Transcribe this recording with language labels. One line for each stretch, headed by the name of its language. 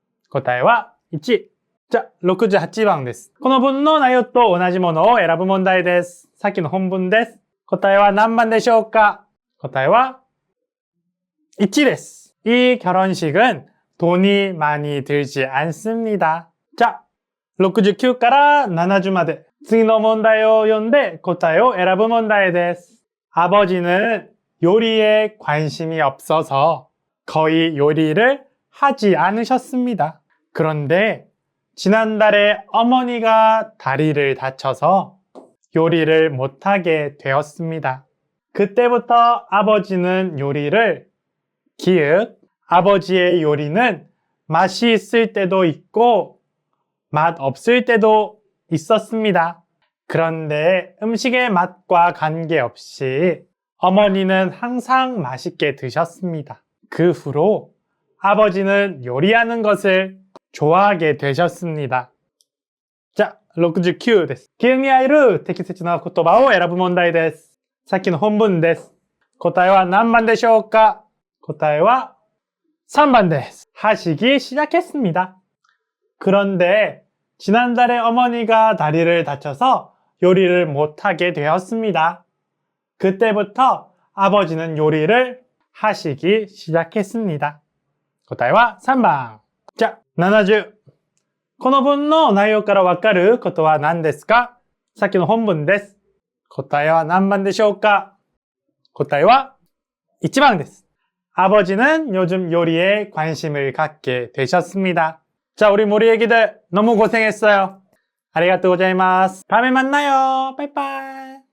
Japanese: 答えは 1.
Korean: 자, 68번
Japanese: です。この文の内容と同じものを選ぶ問題です。さっきの本文です。答えは何番でしょうか? 答えは 1です.
Korean: 이 결혼식은 돈이 많이 들지 않습니다. 자,
Japanese: 69から70まで次の問題を読んで答えを選ぶ問題です.
Korean: 아버지는 요리에 관심이 없어서 거의 요리를 하지 않으셨습니다. 그런데 지난달에 어머니가 다리를 다쳐서 요리를 못하게 되었습니다. 그때부터 아버지는 요리를 기획, 아버지의 요리는 맛이 있을 때도 있고 맛 없을 때도 있었습니다. 그런데 음식의 맛과 관계없이 어머니는 항상 맛있게 드셨습니다. 그 후로 아버지는 요리하는 것을 좋아하게 되셨습니다. 자,
Japanese: 69です. 記憶に入る適切な言葉を選ぶ問題です。さっきの本文です。答えは何番でしょうか? 答えは
Korean: 3번
Japanese: です.
Korean: 하시기 시작했습니다. 그런데 지난달에 어머니가 다리를 다쳐서 요리를 못하게 되었습니다. 그때부터 아버지는 요리를 하시기 시작했습니다.
Japanese: 答えは
Korean: 3번.자, 70.
Japanese: この文の内容からわかることは何ですか?さっきの本文です。答えは何番でしょうか? 答えは
Korean: 1번
Japanese: です.
Korean: 아버지는 요즘 요리에 관심을 갖게 되셨습니다. 자, 우리 모리 애기들 너무 고생했어요.
Japanese: 아리가또 고자이마스.
Korean: 다음에 만나요. 빠이빠이.